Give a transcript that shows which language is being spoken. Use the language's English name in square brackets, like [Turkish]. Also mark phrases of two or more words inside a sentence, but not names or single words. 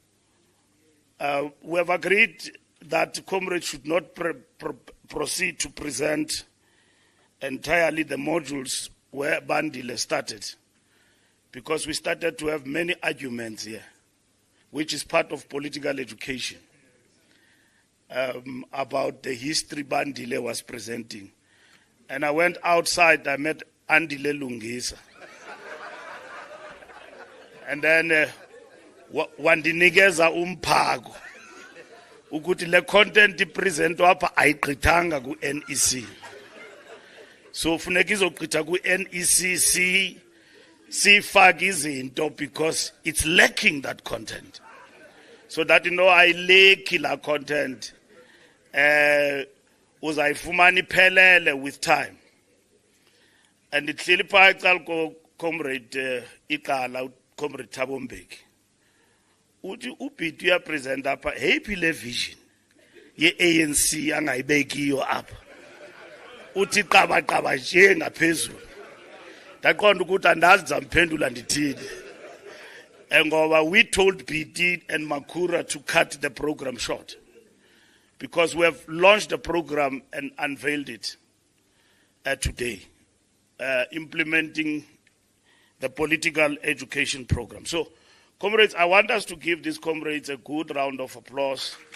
[English] We have agreed that comrades should not proceed to present entirely the modules where Bandile started, because we started to have many arguments here, which is part of political education, about the history Bandile was presenting. And I went outside, I met Andile Lungisa. [Xhosa] And then wandinikeza umphago ukuthi le content ipresentwa apha ayigqithanga ku-NEC. So funeka izogqitha ku-NEC sifake izinto [English] because it's lacking that content. [Xhosa] So that ayilekhi la content uzayifumana iphelele [English] with time. [Xhosa] And ihleli phaa ecala comrade iqala comrade Thabo Mbeki. Uthi uBiti uyapresent apha happy le vision ye-ANC angayibekiyo apha. Uthi qaba nje ngaphezulu. Ndaqonda ukuthi andazi ndizamphendula ndithini. [English] Ngoba we told Biti and Makura to cut the program short, because we have launched the program and unveiled it today, implementing the political education program. So, comrades, I want us to give these comrades a good round of applause.